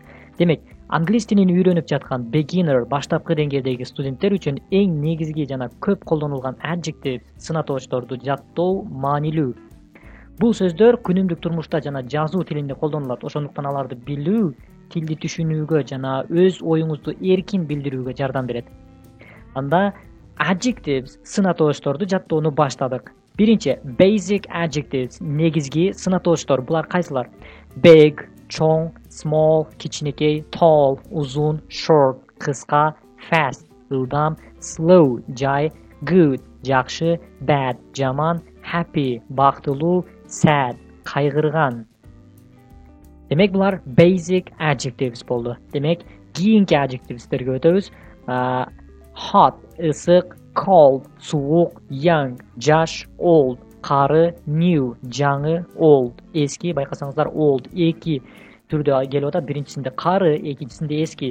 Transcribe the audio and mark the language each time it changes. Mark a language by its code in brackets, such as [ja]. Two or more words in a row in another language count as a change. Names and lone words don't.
[ky] Демек, англис тилин үйрөнүп жаткан beginner, баштапкы деңгээлдеги студенттер үчүн эң негизги жана көп колдонулган adjective сынатоочторду жаттоо маанилүү. Бул сөздөр күнүмдүк турмушта жана жазуу тилинде колдонулат. Ошондуктан аларды билүү, тилди түшүнүүгө жана өз оюңузду эркин билдирүүгө жардам берет. Анда adjectives сынатоочторду жаттоону баштадык. Биринчи, [en] basic adjectives, [ky] негизги сынатоочтор. Булар кайсылар? Big, чоң, small, кичинекей, tall, узун, short, кыска, fast, ылдам, slow, жай, good, жакшы, bad, жаман, happy, бактылуу, sad, кайгырган. Демек, булар [en] basic adjectives [ky] болду. Демек, кийинки adjectivesтерге өтөбүз. Hot, ысык, cold, суук, young, жаш, old, кары, new, жаңы, old, эски. Байкасаңыздар, old эки түрдө келип атат. Биринчисинде кары, экинчисинде эски.